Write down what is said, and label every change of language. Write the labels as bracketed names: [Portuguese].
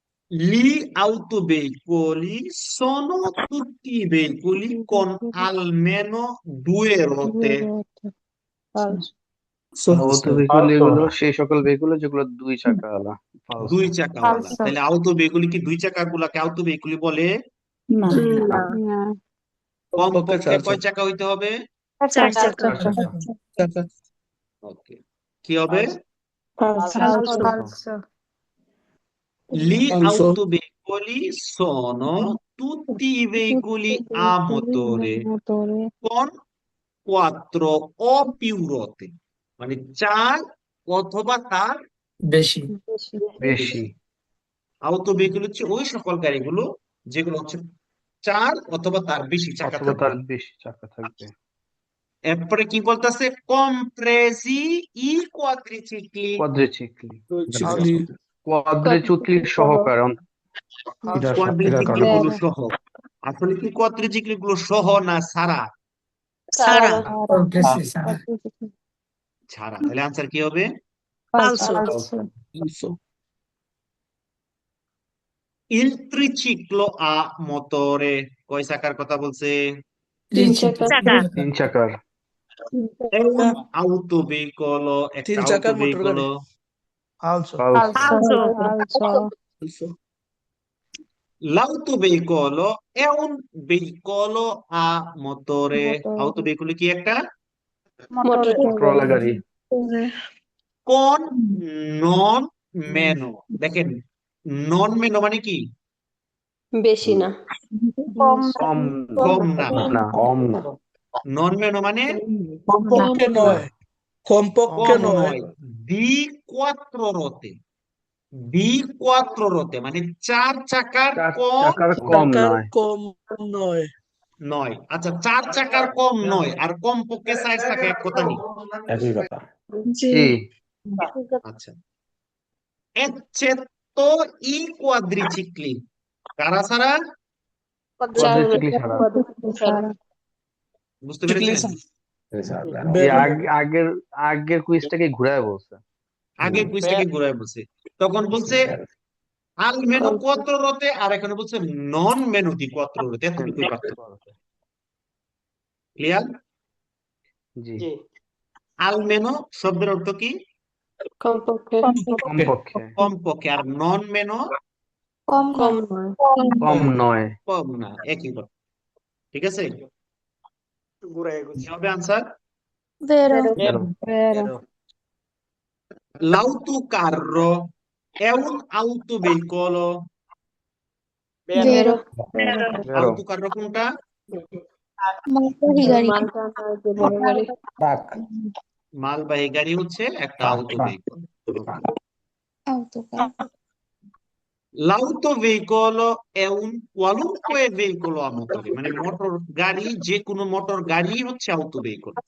[Italian] Gli autoveicoli sono tutti veicoli con almeno 2 ruote। [Bangla] Auto vehicle এগুলো সেই সকল vehicle যেগুলো দুই চাকাওয়ালা [Italian] falso, [Bangla] দুই চাকাওয়ালা। [Italian] falso, [Bangla] তাহলে আউতো ভেহিকুল কি দুই চাকা গুলাকে আউতো ভেহিকুল বলে? না না না কমপক্ষে চার কয় চাকা হইতে হবে? চার চার চাকা, চাকা। ওকে, কি হবে? [Italian] falso falso, Gli Falso. autoveicoli sono tutti i veicoli a motore con quattro o più ruote, [Bangla] মানে চার অথবা তার বেশি বেশি আউটো ভেহিকুল হচ্ছে ওই সকল গাড়িগুলো যেগুলো হচ্ছে চার অথবা তার বেশি চাকা অথবা থাকবে। তার বেশি চাকা থাকবে। এরপরে কি বলতেছে? [Italian] compresi i quadricicli। [Bangla] কোয়াড্রিচিকলি, [Italian] Quadricicli। [Bangla] কোয়াড্রিচিকলি সহকারে কোয়াড্রিচিক্লি গুলো সহ। আসলে কি কোয়াড্রিচিক্লি গুলো সহ না ছাড়া? ছাড়া বেশি ছাড়া ছাড়া। তাহলে আনসার কি হবে? [Italian] falso, Falso। Il triciclo a motore কয় চাকার কথা বলছে? [Bangla] তিন চাকা 3 চাকার [Italian] È un autoveicolo, [Bangla] একটা তিন চাকার motor [Italian] autoveicolo। falso, falso, L'autoveicolo è un veicolo a motore। [Bangla] autoveicolo কি একটা? মোটর মোটরওয়ালা গাড়ি [Italian] con non meno। [Bangla] দেখেন, non meno মানে কি? বেশি না কম কম না। না কম না। non meno মানে কমপক্ষে নয়। কমপক্ষে কম নয়। [Italian] নয়। di quattro ruote। di quattro ruote [Bangla] মানে চার চাকার 4 কম চাকার কম চাকার নয়। কম নয়। নয়। আচ্ছা, চার চাকার কম নয় আর কম পক্ষে চার চাকা এক কথা নেই। একই কথা। জি [Italian] আচ্ছা, eccetto i quadricicli। [Bangla] কারা ছাড়া? কোয়াড্রিচিকলি ছাড়া। বুঝতে পেরেছেন? এই আগের কুইজটাকে ঘুরায় বলছে। আগে কুইজটাকে ঘুরায় বলছে, তখন বলছে [Italian] almeno quattro ruote [Bangla] আর এখানে বলছে [Italian] non meno di quattro ruote। [Bangla] এতটুকুই পার্থক্য। ক্লিয়ার? জি almeno শব্দের অর্থ কি? কমপক্ষে কমপক্ষে কমপক্ষে। আর non meno কম নয় কম নয়। কম না, একই কথা। ঠিক আছে, কি হবে answer? [Italian] vero, L'autocarro è un autoveicolo। [Bangla] বেরো বেরো autocarro কোনটা? মালটা না যে বড় গাড়ি ট্রাক। মালবাহী গাড়ি হচ্ছে একটা truck, [Italian] autoveicolo। autocar, L'autoveicolo è un qualunque veicolo a motore, [Bangla] মানে মোটর গাড়ি, যে কোনো মোটর গাড়ি হচ্ছে autoveicolo।